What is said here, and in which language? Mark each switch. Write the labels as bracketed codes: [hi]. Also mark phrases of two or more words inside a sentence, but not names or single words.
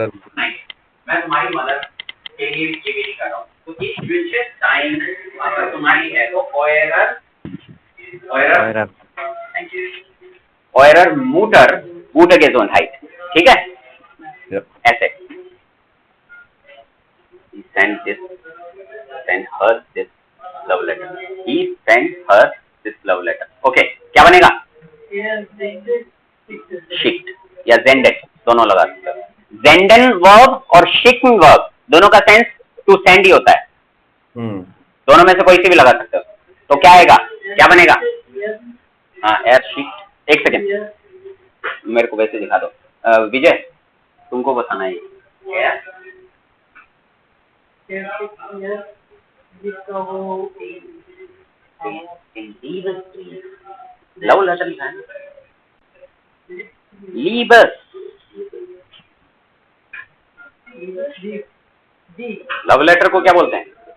[hi] नहीं, मैं तुम्हारी मदर के लिए ये भी कर रहा हूँ, तो इस विषय टाइम अगर तुम्हारी है तो [de] eurer Mutter gute Gesundheit, [hi] ठीक है? [en] ऐसे he sent her this love letter, he sent her this love letter, [hi] okay, क्या बनेगा? Schickt या sendet, दोनों लगा सकते हो। senden verb और schicken verb दोनों का सेंस [en] to send [hi] ही होता है, दोनों में से कोई सी भी लगा सकते हो। तो क्या आएगा, क्या बनेगा? हाँ यार शिफ्ट, एक सेकेंड मेरे को वैसे दिखा दो। विजय तुमको बताना है [en] love letter [hi] लिखा है, लीबस, [en] love letter [hi] को क्या बोलते हैं?